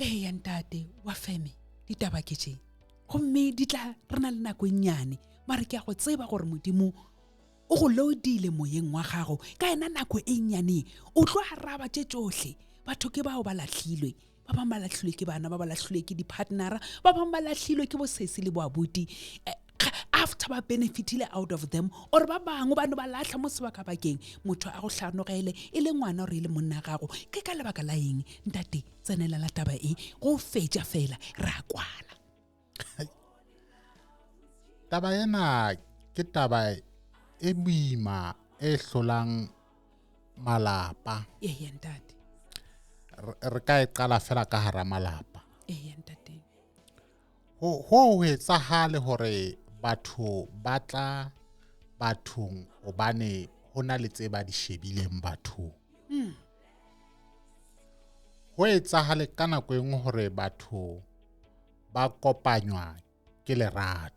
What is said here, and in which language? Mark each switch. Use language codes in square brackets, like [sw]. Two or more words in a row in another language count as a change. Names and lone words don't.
[nso] ya ntate wa feme ditaba ke tše gomme di tla re na le nako e nnyane mare ke a go tseba gore modimo o go loadile moyeng wa gago ka ena nako e nnyane o tlo araba tše tšohle batho ke bao ba lahlilwe ba bang ba lahlilwe ke bana ba ba lahlilwe ke di-partnera ba bang ba lahlilwe ke bosesi le boabuti after ba benefitile [en] out of them [nso] or ba bangwe ba no ba lahla mo sebakabakeng motho a go hlanogele e le ngwana gore e le monna gago ke ka lebaka la eng ntate tsenela la taba e go fetša fela ra kwala taba ena ke taba e boima e hlolang malapa ya ntate [st] re ka e qala fela ka hara malapa ya ntate ho etsahale hore batho ba tla bathong obane ho na le tse ba di shebileng bathong ho etsahale ka nako e nngwe hore batho ba kopanywa ke lerato